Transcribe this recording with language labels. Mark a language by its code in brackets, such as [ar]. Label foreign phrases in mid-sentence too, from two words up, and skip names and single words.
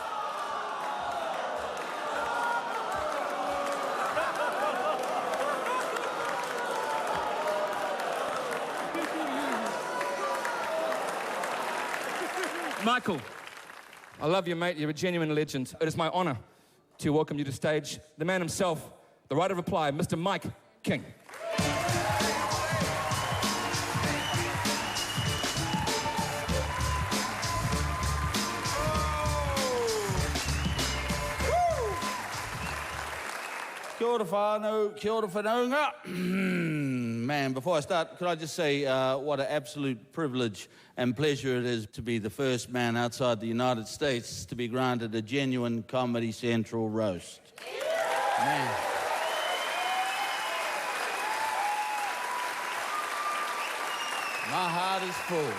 [en] Michael, I love you, mate. You're a genuine legend. It is my honor to welcome you to stage, the man himself, the right of reply, Mr. Mike King. [mi] Kia ora whānau, kia ora whanaunga. [en] Man, before I start, could I just say what an absolute privilege and pleasure it is to be the first man outside the United States to be granted a genuine Comedy Central roast. Man. My heart is full.